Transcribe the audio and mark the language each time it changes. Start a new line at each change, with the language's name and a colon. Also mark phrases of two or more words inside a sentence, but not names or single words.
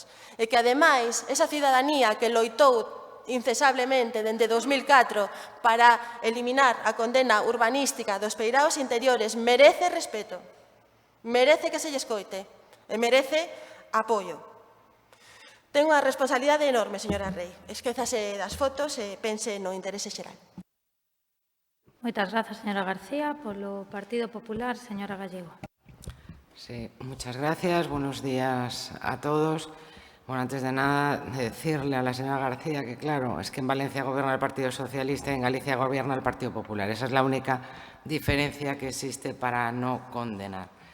Galician: E que, ademais, esa cidadanía que loitou incesablemente dende 2004 para eliminar a condena urbanística dos peiraos interiores merece respeto, merece que se lle escoite e merece apoio. ten unha responsabilidade enorme, señora Rei. Esquézase das fotos e pense no interese xeral. Moitas grazas, señora García. Polo Partido Popular, señora Gallego.
Spanish: Sí, muchas gracias. Buenos días a todos. Bueno, antes de nada, decirle a la señora García que, claro, es que en Valencia gobierna el Partido Socialista y en Galicia gobierna el Partido Popular. Esa es la única diferencia que existe para no condenar.